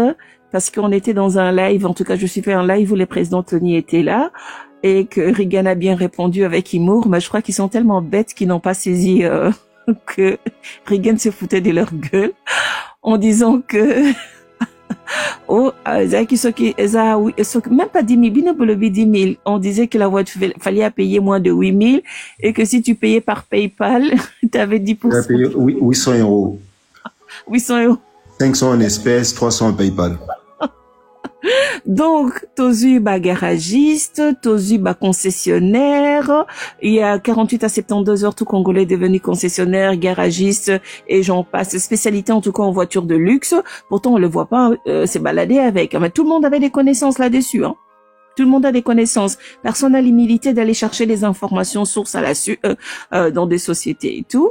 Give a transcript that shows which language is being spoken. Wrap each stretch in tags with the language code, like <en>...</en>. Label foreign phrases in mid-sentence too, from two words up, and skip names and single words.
<fr>Parce qu'on était dans un live, en tout cas je suis fait un live où le président Tony était là et que Reagan a bien répondu avec humour, mais je crois qu'ils sont tellement bêtes qu'ils n'ont pas saisi que Reagan se foutait de leur gueule en disant que même pas 10 000, 10 000, on disait que la voiture fallait payer moins de 8 000 et que si tu payais par PayPal, tu avais 10%. Tu as payé 800 €. 800 €. 500 en espèces, 300 en PayPal. Donc,</fr> <ln>tozu ba garagiste, tozu ba concessionnaire.</ln> <fr>Il y a 48 à 72 heures, tout Congolais est devenu concessionnaire, garagiste et j'en passe. Spécialité en tout cas en voiture de luxe. Pourtant, on le voit pas se balader avec. Mais tout le monde avait des connaissances là-dessus, hein. Tout le monde a des connaissances. Personne n'a l'humilité d'aller chercher des informations sources dans des sociétés et tout.</fr>